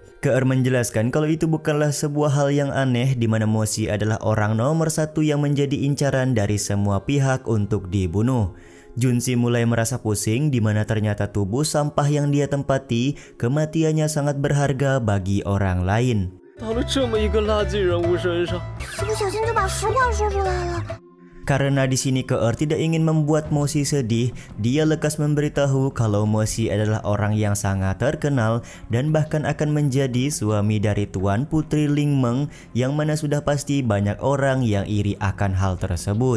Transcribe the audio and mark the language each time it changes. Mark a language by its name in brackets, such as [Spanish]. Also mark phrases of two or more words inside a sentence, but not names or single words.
[Indonesian] Ke'er menjelaskan kalau itu bukanlah sebuah hal yang aneh di mana Moxi adalah orang nomor 1 yang menjadi incaran dari semua pihak untuk dibunuh. Junsi mulai merasa pusing di mana ternyata tubuh sampah yang dia tempati kematiannya sangat berharga bagi orang lain. [Chinese] 到了这么一个垃圾人物身上，一不小心就把实话说出来了。 [Indonesian] Karena di sini Ke'er tidak ingin membuat Moxi sedih, dia lekas memberitahu kalau Moxi adalah orang yang sangat terkenal dan bahkan akan menjadi suami dari Tuan Putri Ling Meng, yang mana sudah pasti banyak orang yang iri akan hal tersebut.